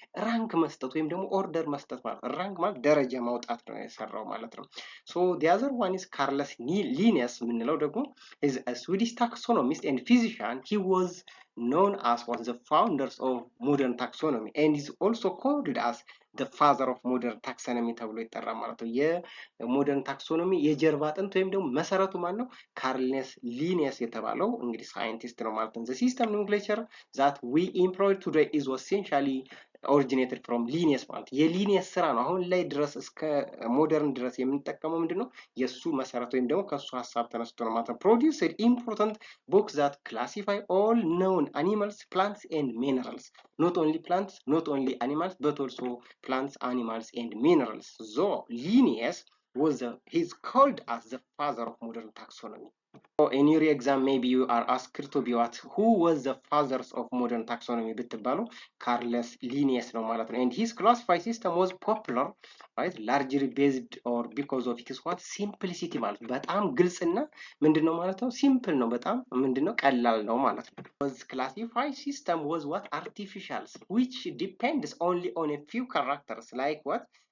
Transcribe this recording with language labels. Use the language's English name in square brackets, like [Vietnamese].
[Amharic] ራንክ መስጠት ወይም ደግሞ ኦርደር መስጠት ማለት ራንክ ማለት ደረጃ ማውጣት ነው የሰራው ማለት ነው። [English] so the other one is Carolus Linnaeus [Amharic] የምንለው ደግሞ [English] is a Swedish taxonomist and physician. He was known as one of the founders of modern taxonomy and is also called as the father of modern taxonomy [Amharic] ተብሎ ይጠራል ማለት ነው። የሞደርን ታክሶኖሚ የጀርባ አጥንት ወይም ደግሞ መሰረቱ ማን ነው? ካርልስ ሊኒየስ የተባለው እንግዲህ ሳይንቲስት ነው ማለት ነው። [English] the system nomenclature that we employ today is essentially originated from Linnaeus [Amharic] ማለት የሊኒየስ ስራ ነው። አሁን ላይ ድረስ እስከ ሞደርን ድረስ የምንጠቀመው ምንድነው የሱ መሰረት ወይም ደግሞ ከሱ ሐሳብ ተነስቶ ነው ማለት ነው። [English] produced important books that classify all known animals, plants and minerals. Not only plants, not only animals, but also plants, animals and minerals. So Linnaeus he's called as the father of modern taxonomy. So in your exam maybe you are asked to be what who was the fathers of modern taxonomy [Amharic] ብትባሉ ካርለስ ሊኒየስ ነው ማለት ነው። [English] and his classified system was popular right largely based or because of its what simplicity [Amharic] ማለት በጣም ግልጽና ምንድነው ማለት ነው ሲምፕል ነው በጣም ምንድነው ቀላል ነው ማለት ነው። [English] was classified system was what artificial which depends only on a few characters like what